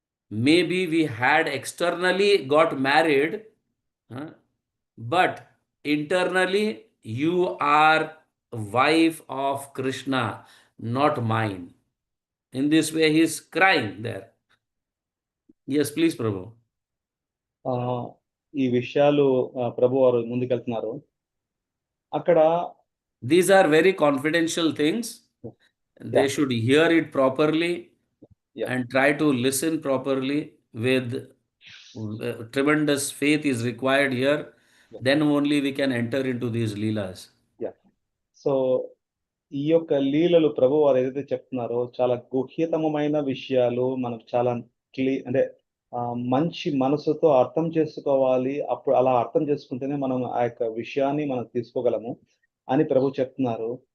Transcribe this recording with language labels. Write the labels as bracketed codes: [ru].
[en] Maybe we had externally got married, huh, but internally you are wife of Krishna, not mine. In this way, he is crying there. Yes, please, Prabhu. [te] ఆ, ఈ విషయాలు ప్రభు వారు ముందుకెళ్తున్నారు అక్కడ. [en] These are very confidential things. Yeah, They should hear it properly yeah, and try to listen properly with tremendous faith is required here. Then only we can enter into these leelas. Yeah. [te] So ఈ యొక్క లీలలు ప్రభు వారు ఏదైతే చెప్తున్నారో చాలా గుహ్యతమైన విషయాలు మనకు చాలా అంటే మంచి మనసుతో అర్థం చేసుకోవాలి. అప్పుడు అలా అర్థం చేసుకుంటేనే మనం ఆ యొక్క విషయాన్ని మనం తీసుకోగలము అని ప్రభు చెప్తున్నారు.